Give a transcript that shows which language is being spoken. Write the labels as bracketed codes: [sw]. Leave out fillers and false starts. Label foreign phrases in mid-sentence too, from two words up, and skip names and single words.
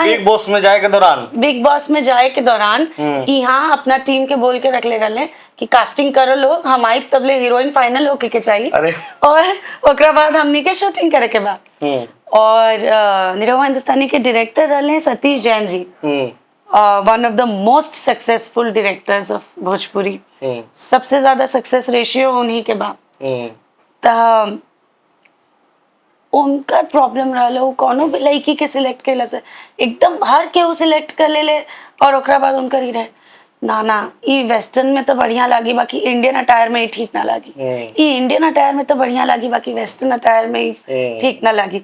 [bho] बिग बॉस में जाए के दौरान यहाँ अपना टीम के बोल के रख ले रहले कि कास्टिंग करो लोग, हम आई तबले [en] heroine final [bho] होके के चाहिए। और ओकरा बाद हमनी के शूटिंग करे के बाद। और निरहुआ हिंदुस्तानी के डायरेक्टर रहले सतीश जैन जी, [en] one of the most successful directors of Bhojpuri. [bho] सबसे ज्यादा [en] success ratio [bho] उन्हीं के बा। तो उनका प्रॉब्लम रहला, वो कोनो भी लड़की के सिलेक्ट कैला से एकदम हर केहू सिलेक्ट कर ले, और ओकरा बाद उनकर ही रहे ना ई वेस्टर्न में तो बढ़िया लागी, बाकी [en] Indian attire [bho] में ही ठीक ना लागी, ई [en] Indian attire [bho] में तो बढ़िया लागी, बाकी [en] western attire [bho] में ही ठीक ना लागी।